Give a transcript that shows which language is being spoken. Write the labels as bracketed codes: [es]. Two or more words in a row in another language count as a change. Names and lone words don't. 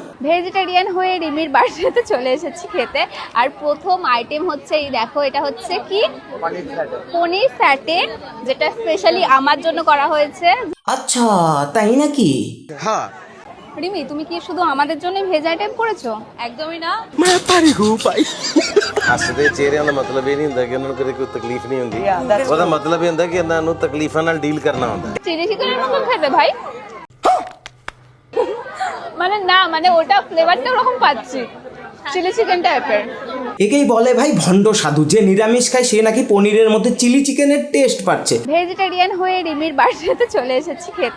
[bn] ভেজিটেরিয়ান হয়ে রিমির বাড়িতে চলে এসেছি খেতে। আর প্রথম আইটেম হচ্ছে এই দেখো, এটা হচ্ছে কি পনির ফ্যাটে, যেটা স্পেশালি আমার জন্য করা হয়েছে। আচ্ছা তাই নাকি? हाँ রিমি, তুমি কি শুধু আমাদের জন্য [en] veg item [bn] করেছো? একদমই না। [pa] ਹੱਸਦੇ ਚਿਹਰਿਆਂ ਦਾ ਮਤਲਬ ਇਹ ਨਹੀਂ ਹੁੰਦਾ ਕਿ ਉਹਨਾਂ ਨੂੰ ਕਦੇ ਕੋਈ ਤਕਲੀਫ ਨਹੀਂ ਹੁੰਦੀ। ਉਹਦਾ ਮਤਲਬ ਇਹ ਹੁੰਦਾ ਕਿ ਇਹਨਾਂ ਨੂੰ ਤਕਲੀਫਾਂ ਨਾਲ ਡੀਲ ਕਰਨਾ ਹੁੰਦਾ। [en] chilli chicken [bn] মতন খেতে ভাই, মানে না, মানে ওটা ফ্লেভারটা ওরকম পাচ্ছি, [en] chilli chicken type. [bn] একেই বলে ভাই ভণ্ড সাধু, যে নিরামিষ খায় সে নাকি পনিরের মধ্যে [en] chilli chicken [bn] টেস্ট পাচ্ছে। ভেজিটেরিয়ান হয়ে রিমির বাড়িতে চলে এসেছি খেতে।